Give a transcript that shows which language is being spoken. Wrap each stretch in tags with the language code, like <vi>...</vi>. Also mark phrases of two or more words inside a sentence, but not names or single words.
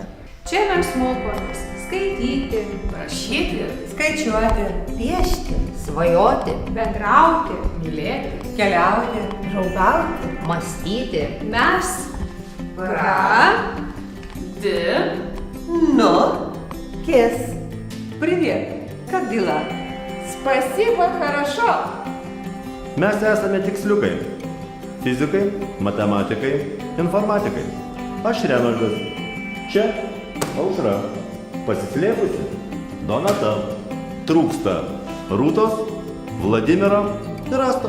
<lt>Čia mes mokomės skaityti, rašyti, Skaičiuoti, piešti, svajoti, bendrauti, mylėti, keliauti, draugauti, mąstyti. Mes</lt> <ru>Ну, кис. Привет, как дела? Спасибо, хорошо.</ru> <lt>Mes esame tiksliukai. Fizikai, matematikai, informatikai. Aš Renaldas. Čia Aušra. Pasislėpusi Donata. Trūksta Rūtos, Vladimiro ir Astos.</lt>